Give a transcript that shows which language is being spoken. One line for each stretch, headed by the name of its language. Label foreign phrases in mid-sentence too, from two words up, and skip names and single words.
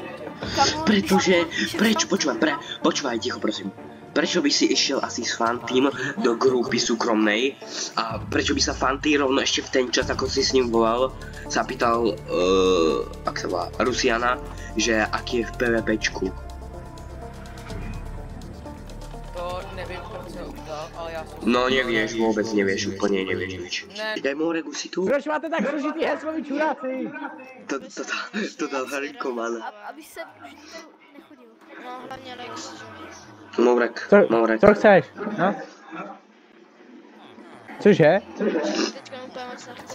Slovak: Prečo, počúvaj, ticho prosím. Prečo by si išiel asi s Fantým do grupy súkromnej a prečo by sa Fanty rovno ešte v ten čas, ako si s ním volal, sa pýtal, ak sa volá, Rusiana, že aký je v PvPčku.
Czech: To nevím, proč se udělal, ale já jsem...
Slovak: No nevieš, vôbec nevieš, úplne nevieš nič. Daj Mourek, už si tu?
Czech: Proč máte tak složitý heslo, vy čuráci? To dal Hariko, man. Aby se už nechodil. No hlavně Lex. Mourek. Co chceš? No? Cože? Teďka úplně moc nechci.